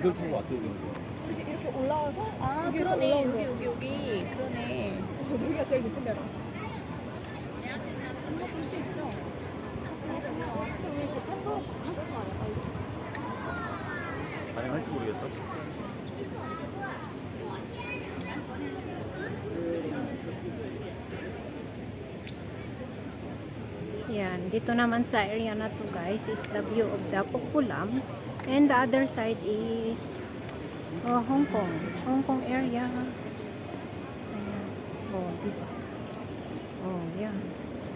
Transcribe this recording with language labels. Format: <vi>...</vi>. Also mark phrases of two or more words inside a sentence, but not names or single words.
<ko>이걸 타고 왔어야 되는 거야. 이렇게 올라와서 아, 여기 그러네. 올라온 여기, 거. 여기, 여기. 그러네. 여기가 제일 높은 데라. 가능할지 모르겠어.</ko> <tl>Yan, dito naman sa area na to</tl> <en>guys is the view of the Pukpulam, and the other side is Hong Kong.</en> <tl>Hong Kong area. Ayan. Oh, diba? Oh, yan.</tl>